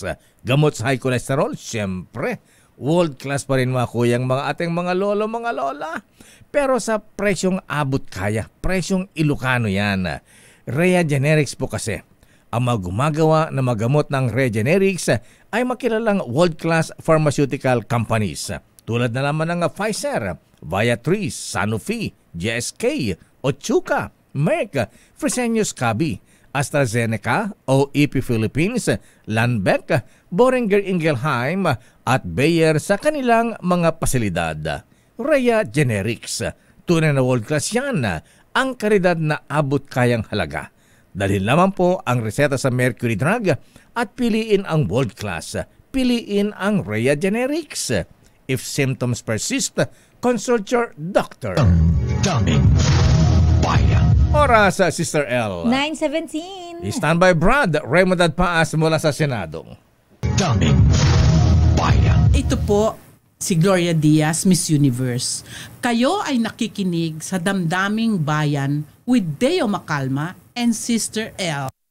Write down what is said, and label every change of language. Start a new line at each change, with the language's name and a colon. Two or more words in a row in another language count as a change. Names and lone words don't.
Filipino: Gamot sa
English: high cholesterol,
Filipino: syempre
English: world class
Filipino: pa rin mga kuyang mga ating mga lolo, mga lola. Pero sa presyong abot kaya, presyong Ilocano yan. Rhea Generics po kasi. Ang mga gumagawa na magamot ng Rhea Generics ay makilalang
English: world-class pharmaceutical companies.
Filipino: Tulad na naman ng Pfizer, Viatris, Sanofi, GSK, Otsuka, Merck, Fresenius Kabi, AstraZeneca, OEP Philippines, Lundbeck, Boehringer Ingelheim at Bayer sa kanilang mga pasilidad. Rhea Generics, tunay na
English: world class
Filipino: yan, ang kalidad na abot kayang halaga. Dalhin lamang po ang reseta sa Mercury Drug at piliin ang
English: world class.
Filipino: Piliin ang Rhea Generics.
English: If symptoms persist, consult your doctor.
Filipino: Oras, Sister L. 9:17. Standby Brad, Raymond Paas mula sa Senado. Ito po si Gloria Diaz, Miss Universe. Kayo ay nakikinig sa Damdaming Bayan with Deo Macalma and Sister L.